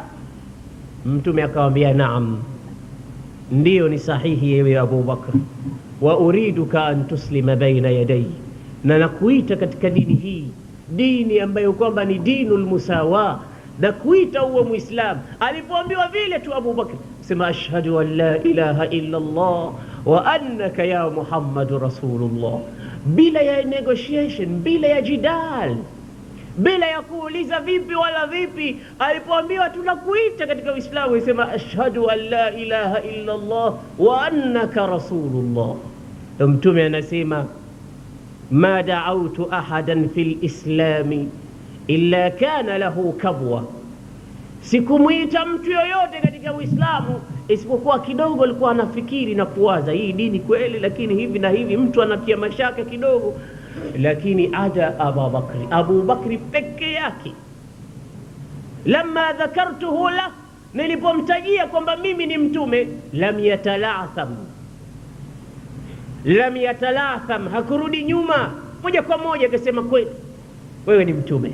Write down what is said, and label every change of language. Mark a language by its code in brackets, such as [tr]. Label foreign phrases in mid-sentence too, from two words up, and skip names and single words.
[sw] Mtume akamwambia naam, ndio ni sahihi ewe Abu Bakr, [ar] وأريدك أن تسلم بين يدي, [sw] na nakuita katika dini hii, dini ambayo kwamba ni [ar] دين المساواة, [sw] na kuita uwe Muislam. Alipoambiwa vile tu Abu Bakr sema [ar] أشهد أن لا إله إلا الله وأنك يا محمد رسول الله, [sw] bila ya negotiation, bila ya jidal, bila ya kuuliza vipi wala vipi. Alipoambiwa tunakuita katika Uislamu, yasema [ar] أشهد أن لا إله إلا الله وأنك رسول الله. [sw] Mtume anasema [ar] ما دعوت أحدا في الإسلام إلا كان له كبوة, [sw] sikumuita mtu yoyote katika Uislamu isipokuwa kidogo alikuwa anafikiri na kuwaza hii dini kweli, lakini hivi na hivi, mtu anatia mashaka kidogo. Lakini ada Abu Bakri, Abu Bakri peke yake, [ar] لما ذكرته لا, [sw] nilipomtajia kwamba mimi ni mtume, [ar] لم يتلعثم لم يتلعثم, [sw] hakurudi nyuma, moja kwa moja akasema kweli wewe ni mtume.